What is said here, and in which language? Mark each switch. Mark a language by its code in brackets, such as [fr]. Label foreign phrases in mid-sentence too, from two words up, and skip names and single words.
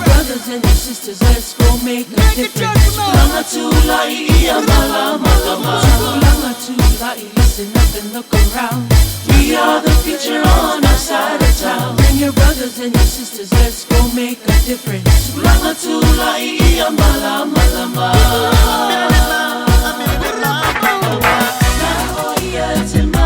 [en] brothers and your sisters, let's go make a difference. [sm] Langa tula iya mala malama. Langa tula, [en] listen up and look around. We are the future on our side of town. Bring your brothers and your sisters, let's go make a difference. [sm] Langa tula iya mala malama.